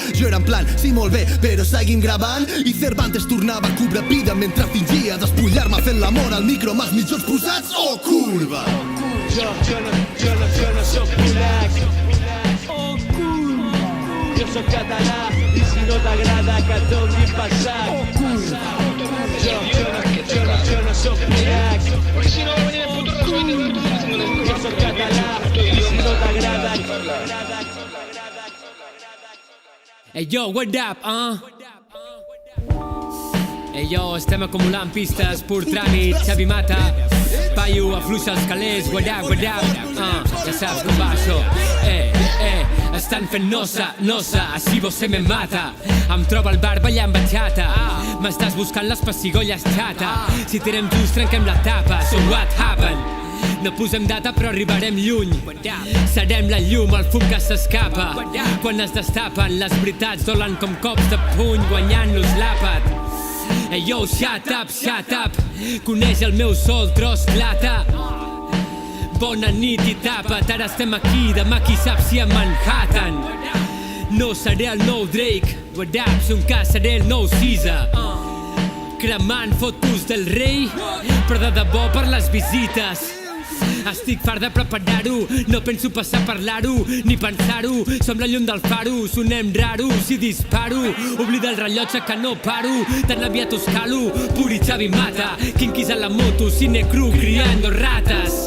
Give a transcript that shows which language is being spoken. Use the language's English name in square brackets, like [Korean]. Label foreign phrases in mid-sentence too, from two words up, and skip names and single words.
[Catalan] Jo era en plan, sí, molt bé, però seguim gravant. I Cervantes tornava a cobrar vida mentre fingia despullar-me fent l'amor al micro amb els mitjons posats. Oh, curva! Jo no soc polac. Oh, curva! Jo soc català i si no t'agrada que et doni per sac. Oh, curva! Jo no soc polac. [Spanish] Porque si no va a venir el puto Rajoy de ver todo diciendo las [Catalan] Jo [Spanish] cosas [Catalan] soc català i si no t'agrada [English] Hey yo, what up, Hey yo, [Catalan] estem acumulant pistes, pur tràmit, Xavi Mata, paio, afluixa els calés, [English] what up, [Catalan] ja saps com va això, estan fent nosa, així [Portuguese] você me mata, [Catalan] em troba al bar ballant bachata, m'estàs buscant les pessigolles xata, si tirem just trenquem la tapa, [English] so what happened? [Catalan] No posem data però arribarem lluny. Serem la llum, el fum que s'escapa. Quan es destapen, les veritats dolen com cops de puny guanyant-nos l'àpat. [English] Hey yo, shut up. [Catalan] Coneix el meu sol, tros plata. Bona nit i tapa't, ara estem aquí, demà qui sap si a Manhattan. No seré el nou Drake, [English] what up, [Catalan] si un cas seré el nou Caesar. Cremant fotos del rei, però de debò per les visites. Estic fart de preparar-ho, no penso passar a parlar-ho, ni pensar-ho, som la llum del faro, sonem raro, si disparo, oblida el rellotge que no paro, tan aviat us calo, puri Xavi Mata, quinquis a la moto, cine cru, criando rates,